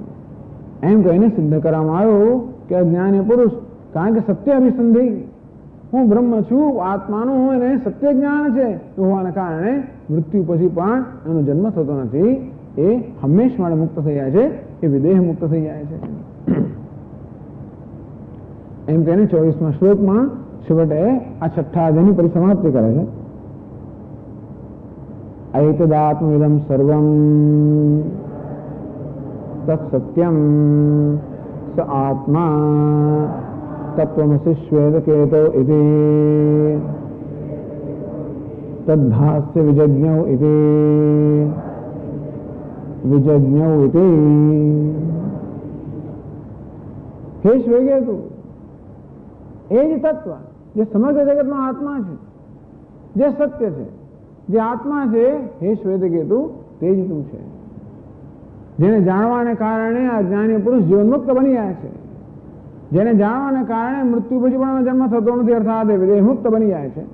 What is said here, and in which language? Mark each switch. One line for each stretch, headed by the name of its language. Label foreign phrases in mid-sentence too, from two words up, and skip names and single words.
Gujarati: એમ કહીને સિદ્ધ કરવામાં આવ્યું કે અજ્ઞાની પુરુષ, કારણ કે સત્ય અભિસંધિ, હું બ્રહ્મ છું, આત્માનું એને સત્ય જ્ઞાન છે હોવાના કારણે મૃત્યુ પછી પણ એનો જન્મ થતો નથી, એ હંમેશ માટે મુક્ત થઈ જાય છે, એ વિદેહ મુક્ત થઈ જાય છે. એમ કહીને 24મા શ્લોકમાં છેવટે આ છઠ્ઠા અધ્યાયની પરિસમાપ્તિ કરે છે.
Sanskrit: ऐतदात्मविदं सर्वं तत्सत्यं स आत्मा तत्त्वमसि श्वेतकेतो इति तद्भास्य विजज्ञौ इति हे श्वेतकेतु,
Gujarati: એ જ તત્વ જે સમગ્ર જગતનો આત્મા છે, જે સત્ય છે, જે આત્મા છે, હે શ્વેતકેતુ તે જ તું છે. જેને જાણવાને કારણે આ જ્ઞાની પુરુષ જીવનમુક્ત બની જાય છે, જેને જાણવાને કારણે મૃત્યુ પછી પણ જન્મ થતો નથી, અર્થાત વિદેહ મુક્ત બની જાય છે.